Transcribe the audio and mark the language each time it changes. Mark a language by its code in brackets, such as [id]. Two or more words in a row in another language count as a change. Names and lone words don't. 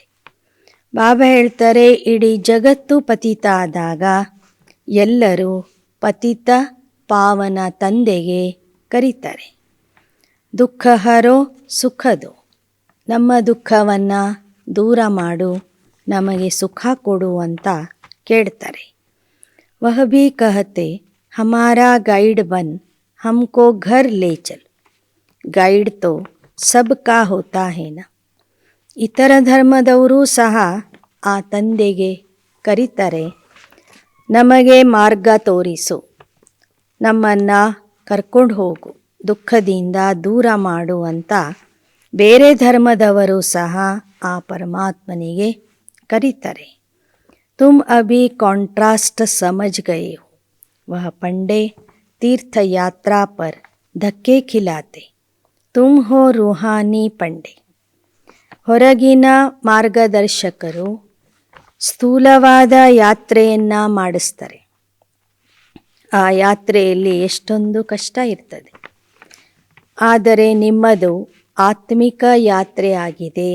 [kn] ಬಾಬಾ ಹೇಳ್ತಾರೆ, ಇಡೀ ಜಗತ್ತು ಪತಿತ ಆದಾಗ ಎಲ್ಲರೂ ಪತಿತ ಪಾವನ ತಂದೆಗೆ ಕರೀತಾರೆ. [hi] दुःख हरो सुख दो, [kn] ನಮ್ಮ ದುಃಖವನ್ನು ದೂರ ಮಾಡು, ನಮಗೆ ಸುಖ ಕೊಡು ಅಂತ ಕೇಳ್ತಾರೆ. [hi] वह भी कहते हमारा गाइड बन हमको घर ले चल. गाइड तो सबका होता है न. [kn] ಇತರ ಧರ್ಮದವರು ಸಹ ಆ ತಂದೆಗೆ ಕರೀತಾರೆ, ನಮಗೆ ಮಾರ್ಗ ತೋರಿಸು, ನಮ್ಮನ್ನು ಕರ್ಕೊಂಡು ಹೋಗು, ದುಃಖದಿಂದ ದೂರ ಮಾಡು ಅಂತ ಬೇರೆ ಧರ್ಮದವರು ಸಹ ಆ ಪರಮಾತ್ಮನಿಗೆ ಕರೀತಾರೆ. [hi] तुम अभी कॉन्ट्रास्ट समझ गए हो, वह पंडे तीर्थ यात्रा पर धक्के खिलाते, तुम हो रूहानी पंडे. [kn] ಹೊರಗಿನ ಮಾರ್ಗದರ್ಶಕರು ಸ್ಥೂಲವಾದ ಯಾತ್ರೆಯನ್ನು ಮಾಡಿಸ್ತಾರೆ. ಆ ಯಾತ್ರೆಯಲ್ಲಿ ಎಷ್ಟೊಂದು ಕಷ್ಟ ಇರ್ತದೆ. ಆದರೆ ನಿಮ್ಮದು ಆತ್ಮಿಕ ಯಾತ್ರೆ ಆಗಿದೆ.